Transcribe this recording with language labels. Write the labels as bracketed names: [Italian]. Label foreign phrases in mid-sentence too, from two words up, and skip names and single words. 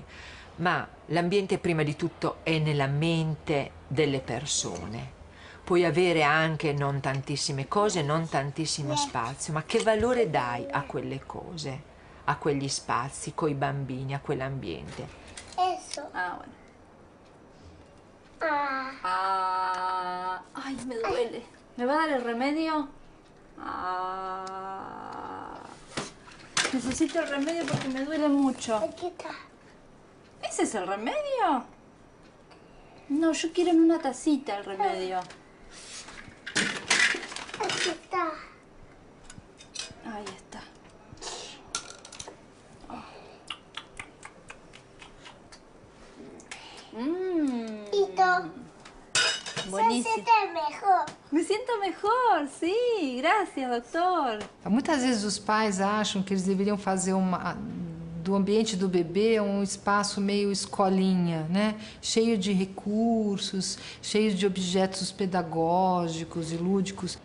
[Italian] Ma l'ambiente prima di tutto è nella mente delle persone. Puoi avere anche non tantissime cose, non tantissimo spazio, ma che valore dai a quelle cose, a quegli spazi, coi bambini, a quell'ambiente? [Spanish] Eso. Ay, me duele. ¿Me va a dar el remedio? Necesito el remedio porque me duele mucho. Aquí está. ¿Ese es el remedio? No, yo quiero en una tacita el remedio. Aquí está. Ahí está. Buenísimo. Se siente mejor. [Portuguese] Me sinto melhor, sim. Graças, doutor. Muitas vezes os pais acham que eles deveriam fazer do ambiente do bebê um espaço meio escolinha, né? Cheio de recursos, cheio de objetos pedagógicos e lúdicos.